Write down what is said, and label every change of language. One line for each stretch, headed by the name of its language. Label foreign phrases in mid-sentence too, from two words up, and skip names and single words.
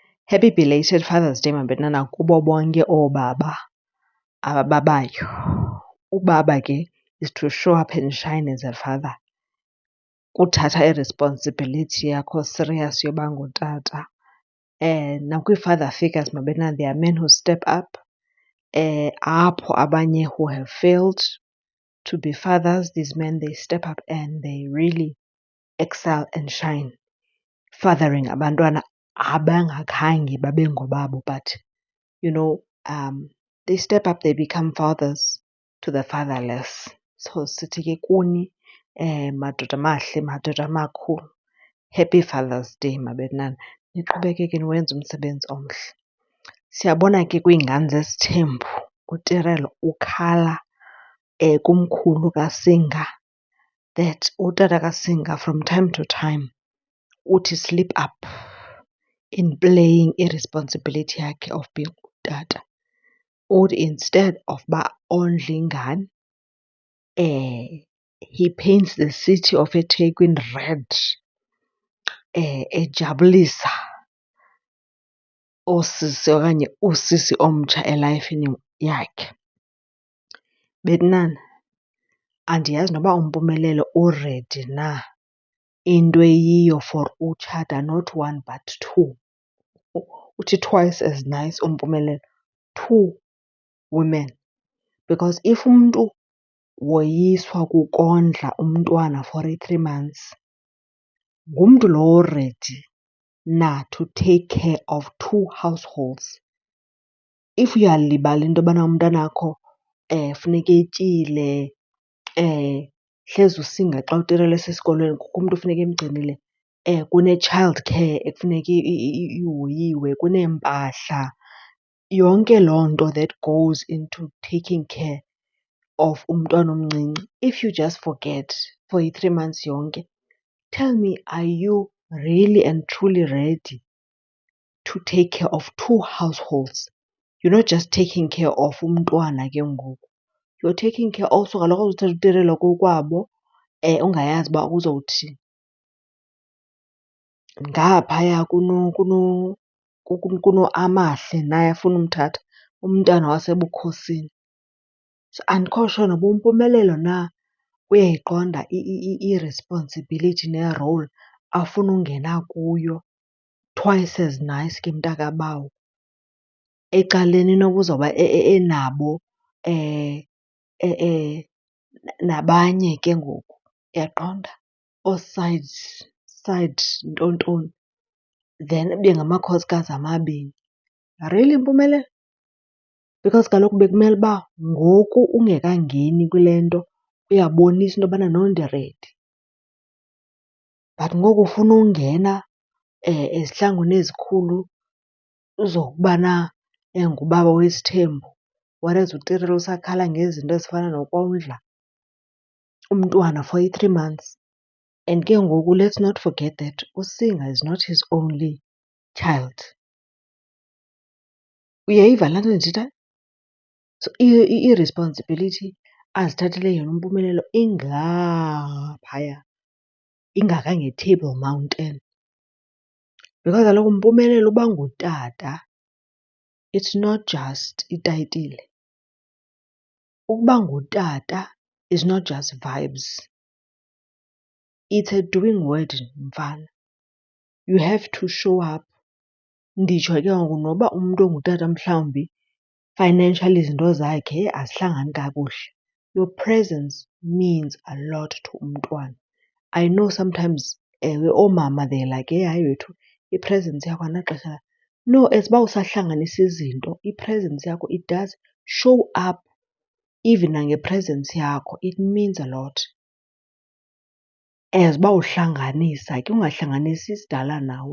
English: Happy belated Father's Day,
Xhosa: mabetana, kubo bonke oobaba abababayo.
English: Ubaba ke is to show up and shine as a father.
Xhosa: Kuthatha i-responsibility yakho serious yoba ngutata.
English: Nakwii-father figures, mabetana, there are men who step up.
Xhosa: Apho abanye
English: who have failed to be fathers, these men, they step up and they really excel and shine,
Xhosa: fathering abantwana abangakhange babe ngobabo,
English: but they step up, they become fathers to the fatherless.
Xhosa: So sithi ke kuni madoda mahle, madoda amakhulu,
English: happy Father's Day,
Xhosa: mabetana. Niqhubekeke niwenze umsebenzi omhle. Siyabona ke kwiingane zesithembu uTirelo ukhala kumkhulu kaSinga that utata kaSinga
English: from time to time
Xhosa: uthi
English: slip up in playing irresponsibility
Xhosa: yakhe
English: of being
Xhosa: utata. Uthi
English: instead of
Xhosa: uba ondle ingane,
English: he paints the city of eThekwini red,
Xhosa: ejabulisa oosisi okanye usisi omtsha elayifini yakhe. Betanana, andiyazi noba uMpumelelo uredi na into eyiyo for utshata,
English: not one but two. Uthi twice as nice uMpumelelo, two women. Because if
Xhosa: umntu woyiswa kukondla umntwana
English: for 3 months,
Xhosa: ngumntu lowo
English: ready na to take care of 2 households.
Xhosa: If uyalibala into yobana umntanakho funeka etyile, hleze usinga xa uTirelo esesikolweni kukho umntu funeka emgcinile, kune-
English: child care
Xhosa: ekufuneka ihoyiwe, kuneempahla, yonke loo nto
English: that goes into taking care of
Xhosa: umntwana omncinci.
English: If you just forget for i-3 months yonke, tell me, are you really and truly ready to take care of 2 households? You're not just taking care of
Xhosa: umntwana ke ngoku.
English: You're taking care also,
Xhosa: kaloku uzothatha uTirelo kokwabo ungayazi uba uzowuthini. Ngaphaya kunoAmahle naye afuna umthatha, umntana wasebukhosini. So andikho sure noba uMpumelelo na uyayiqonda i-responsibility ne-role afuna ungena kuyo,
English: twice as nice
Xhosa: ke mntakabawo. Ecaleni inoba uzawuba enabo nabanye ke ngoku, uyaqonda, side ntontoni, then ibe ngamakhosikazi amabini.
English: Really Mpumelelo?
Xhosa: Because kaloku bekumele uba ngoku ungekangeni kule nto uyabonisa into yobana no ndiredi. But ngoku ufuna ungena ezihlangwini ezikhulu uzokubana ngubaba wesithembu, whereas uTirelo usakhala ngezinto ezifana nokondla umntwana for i-3 months.
English: And
Xhosa: ke ngoku
English: let's not forget that uSinga is not his only child.
Xhosa: Uyayiva laa nto ndiyithethayo? So i-responsibility azithathele yona uMpumelelo ingaphaya, ingakange-Table Mountain. Because kaloku uMpumelelo uba ngutata,
English: it's not just itayitile.
Xhosa: Ukuba ngutata
English: is not just vibes. It's a doing word, mfana. You have to show up.
Xhosa: Nditsho ke ngoku noba umntu ongutata mhlawumbi financially izinto zakhe azihlangani kakuhle,
English: your presence means a lot to umntwana. I know sometimes oomama they're like,
Xhosa: hayi wethu i-presence yakho anaxesha layo. No, as uba usahlanganisa izinto, i-presence yakho,
English: it does show up. Even
Xhosa: nange-presence yakho
English: it means a lot.
Xhosa: As uba uhlanganisa ke, ungahlanganisi isidala nawe.